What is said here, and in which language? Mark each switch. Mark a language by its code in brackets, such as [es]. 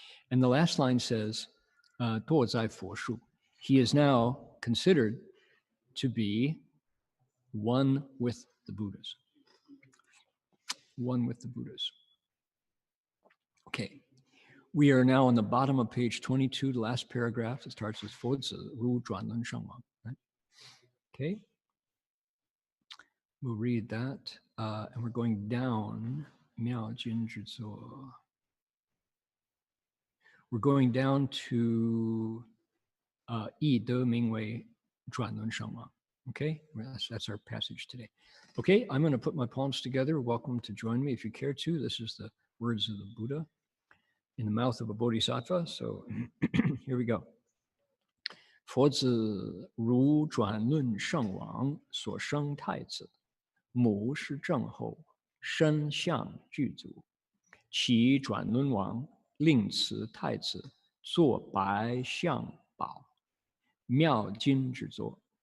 [en] And the last line says, [zh] 多在佛术. [en] He is now considered to be one with the Buddhas. One with the Buddhas. Okay. We are now on the bottom of page 22, the last paragraph. It starts with [zh] 佛子如转轮圣王. [en] Right? Okay. We'll read that. And we're going down. [zh] 妙经之作. [en] We're going down to [zh] 义德名为转轮圣王. [en] Okay, that's our passage today. Okay, I'm going to put my palms together. Welcome to join me if you care to. This is the words of the Buddha in the mouth of a bodhisattva. So here we go. [zh] 佛子如转轮圣王所生太子，母是正后，身相具足。其转轮王令此太子作白象宝，妙经之作。